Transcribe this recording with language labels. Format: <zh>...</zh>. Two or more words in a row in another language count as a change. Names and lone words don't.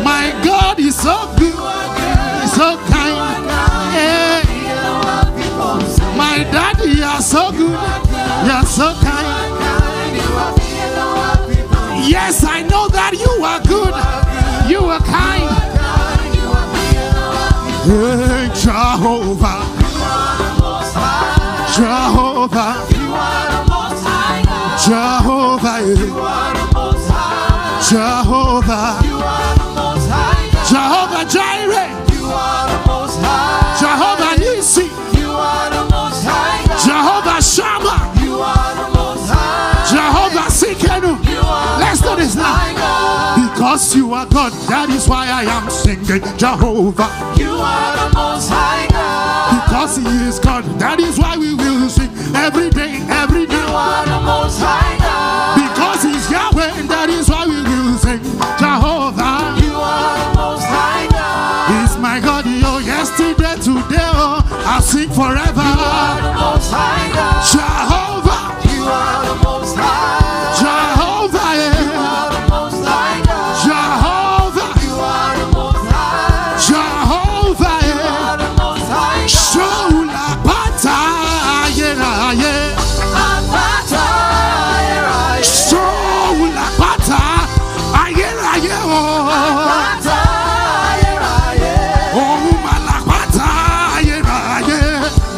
<en>My God is so good, He's so kind. Yeah. Bigger than what people say. My daddy, you're so good, you're so kind. Yes, I know that you are good, you are kind. Hey, Jehovah, Jehovah, Jehovah, Jehovah, Jehovah Jireh, Jehovah Nissi, Jehovah Shammah, Jehovah Sikenu. Let's do this now. Because you are God, that is why I am singing Jehovah. You are the most high God. Because He is God, that is why we will sing every day, every day. You are the most high God. Because He's Yahweh, that is why we will sing Jehovah. You are the most high God. He's my God, oh, yesterday, today, oh, I'll sing forever. You are the most high God. Jehovah, You are the most high. Jehovah, You are the most high God. Jehovah, You are the most high. Jehovah, You are the most high God.</en> <yo>Shola Bata, yeah, yeah. Apata, yeah, Shola Bata, yeah, yeah, oh. Apata, yeah, Oh, Malapata, yeah, yeah.</yo>